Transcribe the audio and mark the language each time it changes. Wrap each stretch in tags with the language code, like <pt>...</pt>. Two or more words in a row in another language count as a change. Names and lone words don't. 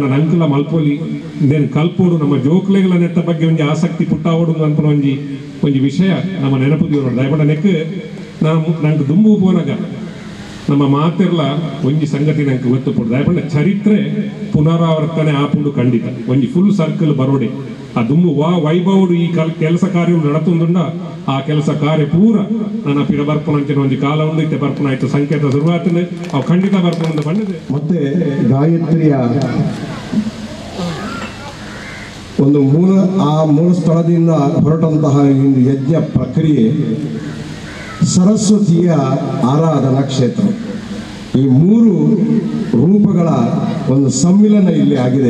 <tcy>ನಂಕಲ ಮಲ್ಪೊಲಿ ಇಂದೇನು ಕಲ್ಪೋಡು ನಮ್ಮ ಜೋಕ್ಲೆಗಳ ನೆಟ್ಟ ಬಗ್ಗೆ ಒಂಜಿ ಆಸಕ್ತಿ ಪುಟ್ಟಾವೋಡು ಅನ್ಪನ ಒಂಜಿ ವಿಷಯ ನಮ್ಮ ನೆನಪು ತೀರು ದಾಯಪಂಡ ನೆಕ್ ನಂಗೆ ದುಂಬು ಪೋನಗ ನಮ್ಮ ಮಾತೆರ್ಲ ಒಂಜಿ ಸಂಗತಿ ನಂಗೆ ಗೊತ್ತು ಪುಡು ದಾಯಪಂಡ ಚರಿತ್ರೆ ಪುನರಾವರ್ತನೆ ಆಪುಂಡು ಖಂಡಿತ ಒಂಜಿ</tcy> <en>full circle</en> <tcy>ಬರೋಡೆ ಆ ದುಂಬು ವೈಭವಡು ಈ ಕೆಲಸ ಕಾರ್ಯ ನಡತುಂದುಂಡ ಆ ಕೆಲಸ ಕಾರ್ಯ ಪೂರ ನನ್ನ ಪಿರ ಬರ್ಪುನಂಚಿನ ಒಂಜಿ ಕಾಲ ಉಂಡು ಇತ್ತೆ ಬರ್ಪುನ ಆಯ್ತು ಸಂಕೇತ ಶುರುವಾತನೆ ಅವು ಖಂಡಿತ ಬರ್ಪುನ ಬಂದಿದೆ.</tcy> <kn>ಮತ್ತೆ ಗಾಯತ್ರಿಯ ಒಂದು ಮೂಲ ಸ್ಥಳದಿಂದ ಹೊರಟಂತಹ ಒಂದು ಯಜ್ಞ ಪ್ರಕ್ರಿಯೆ ಸರಸ್ವತಿಯ ಆರಾಧನಾ ಕ್ಷೇತ್ರ. ಈ 3 ರೂಪಗಳ ಒಂದು ಸಮ್ಮಿಲನ ಇಲ್ಲಿ ಆಗಿದೆ.</kn>